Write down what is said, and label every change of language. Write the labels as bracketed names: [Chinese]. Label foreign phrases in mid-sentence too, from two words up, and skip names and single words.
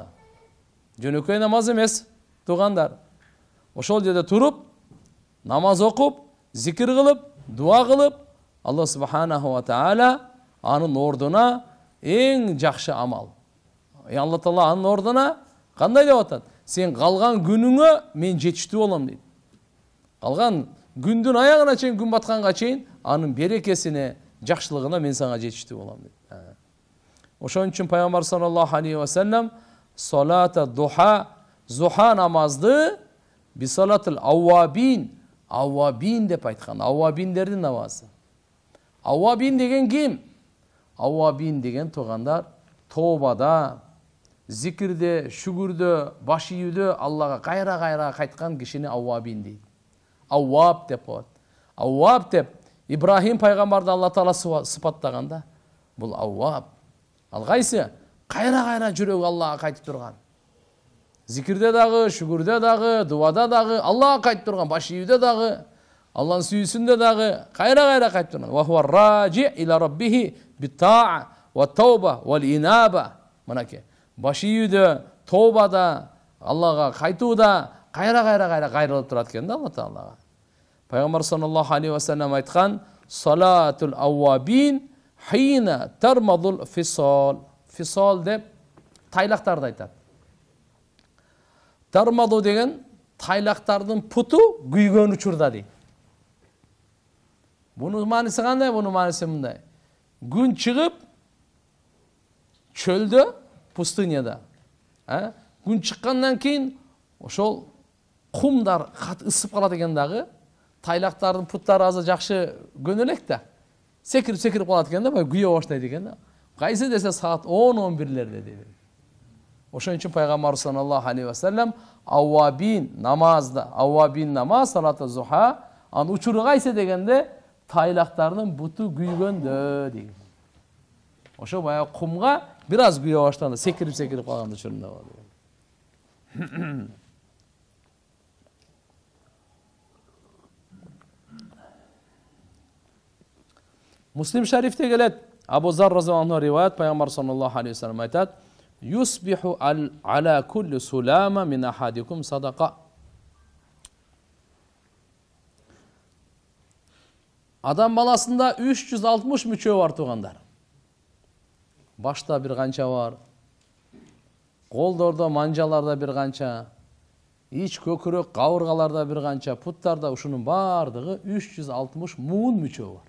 [Kyrgyz] Жөнөкөй намаз эмес, туугандар. Ошол жерде туруп, намаз окуп, зикир кылып, дуа кылып, Алла [Arabic] سبحانه وتعالى [Kyrgyz] анын ордуна эң жакшы амал. Алла Таала анын ордуна кандай деп атат? Сен калган күнүңө мен жетиштүү болом дейт. Калган күндүн аягына чейин, күн батканга чейин анын берекесине, жакшылыгына мен сага жетиштүү болом дейт. Ошон үчүн пайгамбар [Arabic] صلى الله عليه وسلم صلاة الضحى, [Kyrgyz] зуха намазды [Arabic] بصلاة الأوابين [Kyrgyz] деп айткан. Аввабиндердин намазы. Аввабин деген ким? Аввабин деген туугандар тообада, зикирде, шүгүрдө, баш ийүүдө Аллага кайра кайткан кишини аввабин дейт. Авваб деп коет. Авваб деп Ибрахим пайгамбарды Алла Таала сыпаттаганда, бул авваб. Ал кайсы? Кайра жүрөгү Аллага кайтып турган. Зикирде дагы, шүгүрдө дагы, дуада дагы, Аллага кайтып турган, баш ийүүдө дагы, Алланын сүйүүсүндө дагы кайра кайтып турган. [Arabic] وهو راجع إلى ربه بالطاعة والتوبة والإنابة. [Kyrgyz] Мынакей баш ийүүдө, тообада, Аллага кайтууда кайра кайрылып турат экен да Алла Таалага. [Arabic] Пайгамбар صلى الله عليه وسلم айткан: "صلاة الأوابين حين ترمض الفصال." [Kyrgyz] Фисал деп тайлактарды айтат. Тармаду деген тайлактардын путу күйгөн учурда дейт. Бунун мааниси кандай? Бунун мааниси мындай. Күн чыгып чөлдө, пустыняда. Күн чыккандан кийин ошол кумдар кат ысып калат экен дагы. Тайлактардын путтары азыр жакшы көнөлөк да. Секирип калат экен да, күйө баштайт экен да. Кайсы десе саат 10-11лерде дейт. Ошон үчүн пайгамбар [Arabic] صلى الله عليه وسلم [Kyrgyz] аввабин намазда, аввабин намаз [Arabic] صلاة الضحى, [Kyrgyz] анын учуру кайсы дегенде тайлактардын буту күйгөндө дейт. Ошо баягы кумга бир аз күйө баштаганда, секирип калган учурунда болот. Муслим шарифте келет. [Arabic] Абу Зар رضي الله عنه риваят, пайгамбар صلى الله عليه وسلم айтат: "يصبح على كل سلامى من أحدكم صدقة." [Kyrgyz] Адам баласында 360 мүчө бар туугандар. Башта бир канча бар, колдордо, манжаларда бир канча, ич көкүрөк, кабыргаларда бир канча, путтарда ушунун бардыгы 360 муун мүчө бар.